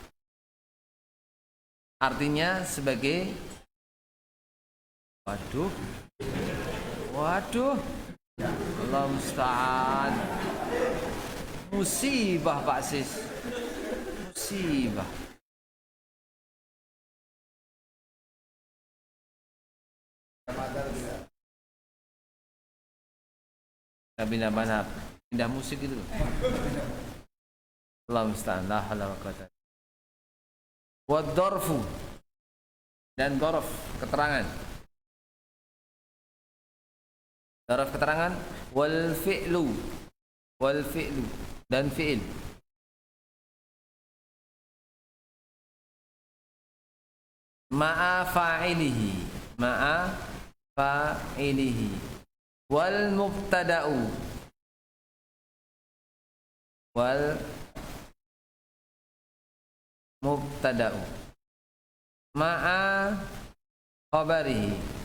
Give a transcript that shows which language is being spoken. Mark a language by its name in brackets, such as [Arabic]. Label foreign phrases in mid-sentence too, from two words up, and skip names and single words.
[Indonesian] Artinya sebagai waduh [Arabic] الله المستعان, [Indonesian] musibah Pak Sis, musibah. Pindah pindah musik itu. [Arabic] الله المستعان، لا حول ولا قوة. والظرف [Indonesian] dan dzarf keterangan. Dzarf keterangan [Arabic] والفعل [Indonesian] dan fi'il. [Arabic] مع فاعله والمبتدأ مع خبره